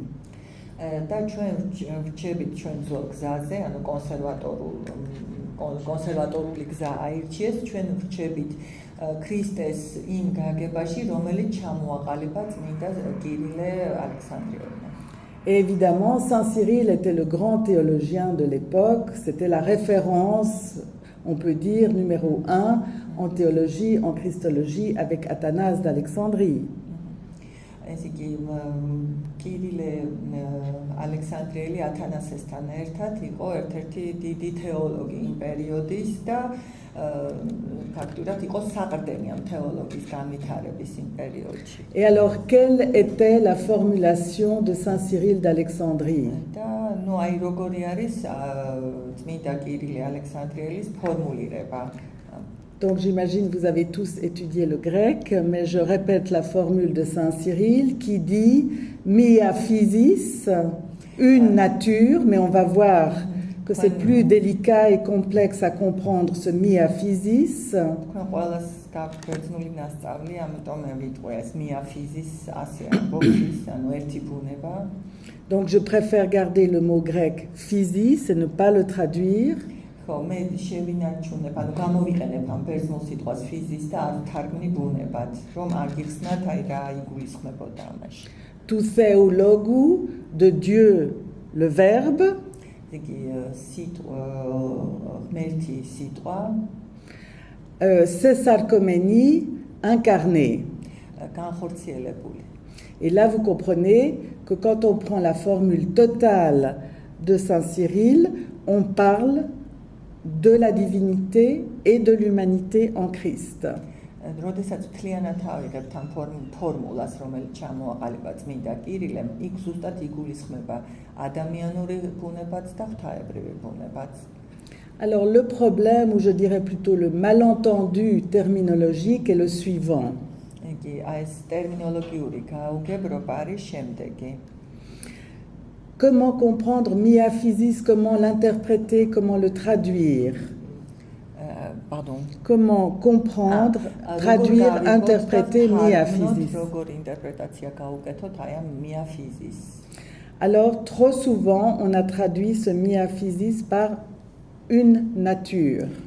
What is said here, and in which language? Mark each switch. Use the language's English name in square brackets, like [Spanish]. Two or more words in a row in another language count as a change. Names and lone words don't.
[Georgian] და ჩვენ ვრჩებით ჩვენ ძველ გზაზე, ანუ კონსერვატორული გზა აირჩიეს, ჩვენ ვრჩებით ქრისტეს იმ გაგებაში, რომელიც ჩამოაყალიბა წმინდა კირილე ალექსანდრიელმა. [French] Et évidemment, Saint Cyril était le grand théologien de l'époque, c'était la référence, on peut dire, numéro 1 en théologie, en christologie, avec Athanase d'Alexandrie. [Georgian] ეს იგი კირილე ალექსანდრიელი ათანასესთან ერთად იყო ერთ-ერთი დიდი თეოლოგი იმ პერიოდის და ფაქტურად იყო საყრდენი ამ თეოლოგიის განვითარების იმ პერიოდში. [French] Et alors, quelle était la formulation de Saint Cyril d'Alexandrie? [Georgian] და ნუ აი როგორი არის წმინდა კირილე ალექსანდრიელის ფორმულირება. [French] Donc j'imagine que vous avez tous étudié le grec, mais je répète la formule de Saint Cyril qui dit « [Greek] Μία φύσις [French] », une nature, mais on va voir que c'est plus délicat et complexe à comprendre ce [Greek] μία φύσις. [French] Donc je préfère garder le mot grec physis et ne pas le traduire. [Georgian] მე შევინარჩუნებ, ანუ გამოვიყენებ ამ ბერძნულ სიტყვას ფიზის და არ თარგმნი ბუნებად, რომ არ გიხსნათ აი რა იგულისხმებოდა ამაში. [French] Tout théologu de Dieu, le Verbe. [Georgian] იგი ღმერთი სიტყვა. [Greek] Σεσαρκομενή incarnée. [Georgian] განხორციელებული. [French] Et là vous comprenez que quand on prend la formule totale de Saint Cyril, on parle de la divinité et de l'humanité en Christ. [Georgian] როდესაც მთლიანად ავიღებთ ამ ფორმულას, რომელიც ჩამოაყალიბა წმინდა კირილემ, იქ ზუსტად იგულისხმება ადამიანური ბუნებაც და ღვთაებრივი ბუნებაც. [French] Alors le problème, ou je dirais plutôt le malentendu terminologique est le suivant. [Georgian] იგი ეს ტერმინოლოგიური გაუგებრობა არის შემდეგი. [French] comment comprendre miaphysis, comment l'interpréter, comment le traduire. Pardon. Comment comprendre, traduire, interpréter miaphysis. Alors, trop souvent, on a traduit ce miaphysis par une nature.